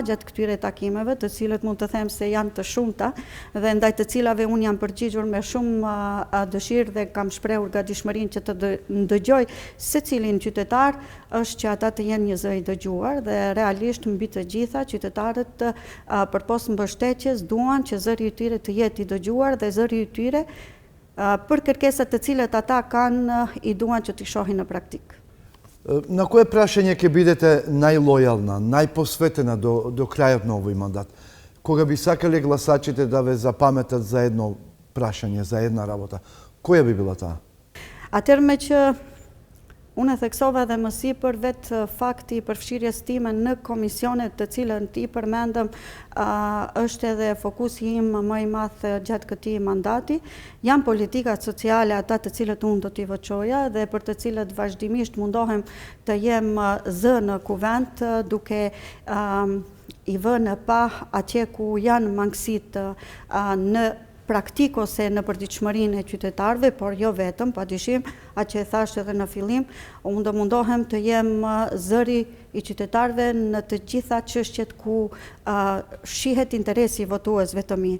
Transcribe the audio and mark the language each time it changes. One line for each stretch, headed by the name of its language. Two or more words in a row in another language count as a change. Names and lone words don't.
Albanian: gjatë këtyre takimeve, të cilët mund të them se janë të shumta dhe ndaj të cilave unë jam përgjigjur me shumë dëshirë dhe kam shprehur gatishmërinë që të ndëgjoj secilin qytetar, është që ata të jenë një zë i dëgjuar dhe realisht mbi të gjitha qytetarët përpos mbështetjes duan që zëri i tyre të jetë i dëgjuar dhe zëri i tyre për kërkesat të cilët ata kanë i duan që t'i shohin në praktik.
Macedonian: На кое прашање ќе бидете најлојална, најпосветена до крајот на овој мандат? Kога би сакале гласачите да ве запаметат за едно прашање, за една работа, која би била таа?
Albanian: Atëherë me që unë e theksova dhe më sipër vetë fakti i përfshirjes time në komisionet të cilën ti përmendëm është edhe fokusi im më i madh gjatë këtij mandati. Janë politikat sociale ata të cilët unë do t'i voçoja dhe për të cilët vazhdimisht mundohem të jem zë në kuvent duke i vënë pa atje ku janë mangësitë në praktik ose në përditshmërinë e qytetarëve, por jo vetëm, padyshim, atë që e thash edhe në fillim, unë do mundohem të jem zëri i qytetarëve në të gjitha çështjet ku shihet interesi i votuesve të mi.